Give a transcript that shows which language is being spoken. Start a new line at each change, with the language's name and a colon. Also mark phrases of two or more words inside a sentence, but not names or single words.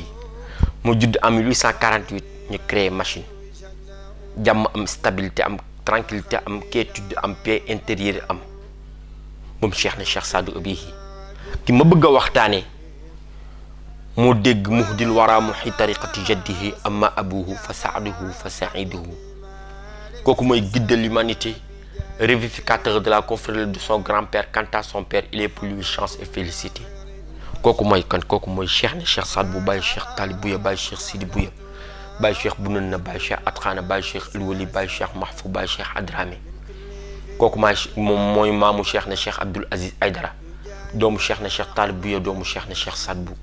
Wolof: moo judd en 1848 ñu
French: créer machine
Wolof: jàmm am stabilité am tranquillité am quiétude am
French: paix intérieure
Wolof: am moom cheikh na Cheikh Saadu Abi. ki ma bëgg a waxtaane moo dégg
Arabic: مهدي الورى محيي طريقة جده أما أبوه فسعده فسعيده.
Wolof: kooku mooy
French: guide de l'humanité, révificateur de la confrérie de son grand-père. Quant à son père, il est pour lui chance et félicité.
Wolof: kooku mooy kan? kooku mooy cheikh na Cheikh Saad bu Baye Cheikh Talib Bouya, Baye Cheikh Sidi Bouya, Baye Cheikh Bounana, Baye Cheikh Atkhana, Baye Cheikh Alwali, Baye Cheikh Mahfou, Baye Cheikh Adramé. kooku moom mooy maamu cheikh na Cheikh Abdoul Aziz Aydara, doomu cheikh na Cheikh Talib Bouya, doomu cheikh na Cheikh Saad bu.